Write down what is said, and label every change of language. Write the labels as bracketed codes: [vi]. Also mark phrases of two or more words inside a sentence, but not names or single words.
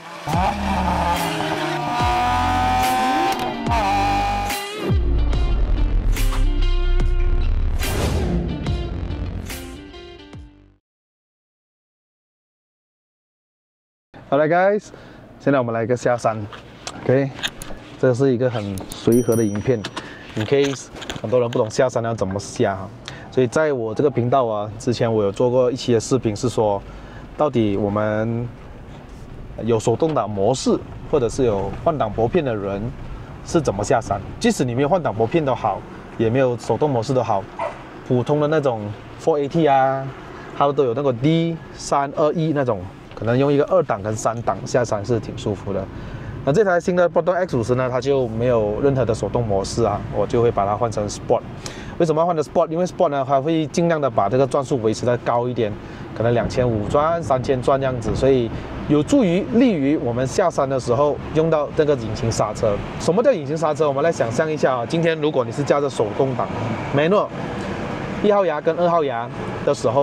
[en] Alright guys， [zh] 现在我们来一个下山 ，OK， 这是一个很隨和的影片 ， [en] in case [zh] 很多人不懂下山要怎麼下，所以在我這個頻道啊，之前我有做過一期的視頻，是說到底我們有手動擋模式，或者是有換擋撥片的人是怎麼下山，即使你沒有換擋撥片都好，也沒有手動模式都好，普通的那種 4AT 啊，它都有那個 D321那種。可能用一個2檔跟3檔下山是挺舒服的。那這台新的 Proton X50呢，它就沒有任何的手動模式啊，我就會把它換成 Sport。為什麼要換成 Sport？因為 Sport 呢，它會盡量的把這個轉速維持在高一點，可能2500轉、3000轉這樣子，所以有助於利於我們下山的時候用到這個引擎剎車。什麼叫引擎剎車？我們來想象一下啊，今天如果你是駕着手動擋 Manual 1號牙跟2號牙的時候。